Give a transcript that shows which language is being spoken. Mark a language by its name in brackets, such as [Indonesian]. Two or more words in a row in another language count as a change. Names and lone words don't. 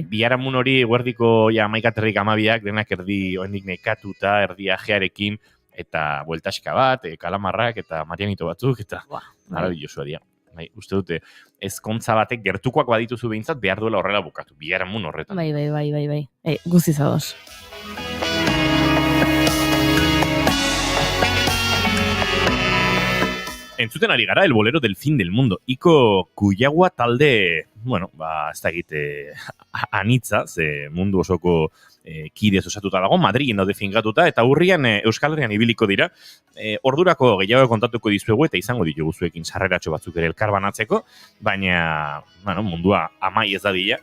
[Basque] Biharamun hori eguerdiko 11:12 denak erdi oendik nekatuta, erdi ajearekin, eta bueltaska bat, kalamarrak, eta marianito batzuk, eta marabillosoa dira. Bai, uste dute, ezkontza batek gertukoak badituzu behintzat behar duela horrela bukatu, biharamun horretan. Bai. Guztiz ados. Entzuten ari gara, [Spanish] el bolero del fin del mundo. [Basque] Iko Kuyagua talde, ez da egite anitza, ze mundu osoko kidez osatuta dago, Madrilen daude finkatuta, eta urrian Euskal Herrian ibiliko dira. Ordurako gehiago kontatuko dizuegu, eta izango ditugu zuekin sarreratxo batzuk ere elkarbanatzeko, baina, mundua amai ez dadila.